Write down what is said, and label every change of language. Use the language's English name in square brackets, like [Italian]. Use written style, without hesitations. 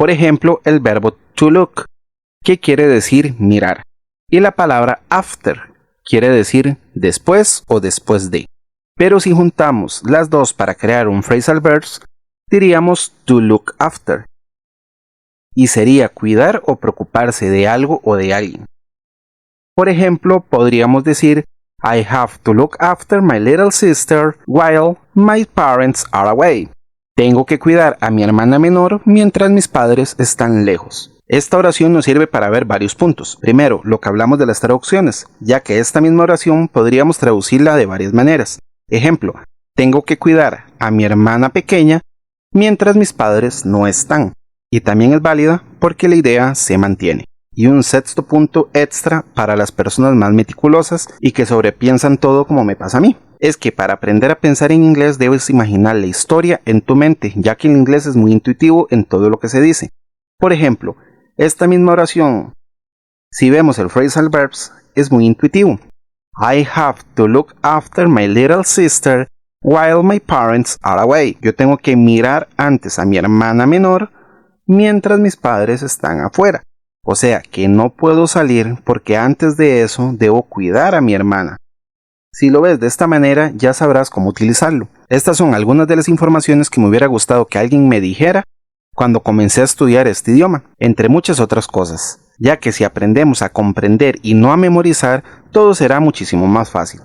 [Spanish] Por ejemplo, el verbo to look, que quiere decir mirar, y la palabra after, quiere decir después o después de. Pero si juntamos las dos para crear un phrasal verbs, diríamos to look after, y sería cuidar o preocuparse de algo o de alguien. [English] Por ejemplo, podríamos decir I have to look after my little sister while my parents are away. [Spanish] Tengo que cuidar a mi hermana menor mientras mis padres están lejos. Esta oración nos sirve para ver varios puntos. Primero, lo que hablamos de las traducciones, ya que esta misma oración podríamos traducirla de varias maneras. Ejemplo, tengo que cuidar a mi hermana pequeña mientras mis padres no están. Y también es válida porque la idea se mantiene. Y un sexto punto extra para las personas más meticulosas y que sobrepiensan todo como me pasa a mí. Es que para aprender a pensar en inglés debes imaginar la historia en tu mente, ya que el inglés es muy intuitivo en todo lo que se dice. Por ejemplo, esta misma oración, si vemos el phrasal verbs, es muy intuitivo. [English] I have to look after my little sister while my parents are away. [Spanish] Yo tengo que mirar antes a mi hermana menor mientras mis padres están afuera. O sea que no puedo salir porque antes de eso debo cuidar a mi hermana. Si lo ves de esta manera ya sabrás cómo utilizarlo. Estas son algunas de las informaciones que me hubiera gustado que alguien me dijera cuando comencé a estudiar este idioma, entre muchas otras cosas, ya que si aprendemos a comprender y no a memorizar, todo será muchísimo más fácil.